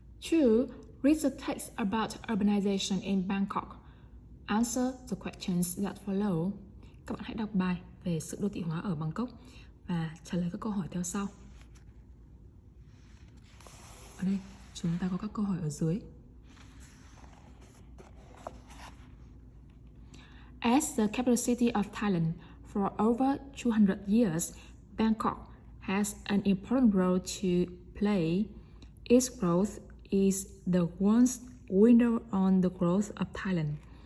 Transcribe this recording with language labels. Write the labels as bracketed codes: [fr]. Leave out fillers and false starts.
[en] Two, read the text about urbanization in Bangkok. Answer the questions that follow. [vi] Các bạn hãy đọc bài về sự đô thị hóa ở Bangkok và trả lời các câu hỏi theo sau. Ở đây chúng ta có các câu hỏi ở dưới. [en] As the capital city of Thailand for over 200 years, Bangkok has an important role to play. Its growth is the once window on the growth of Thailand.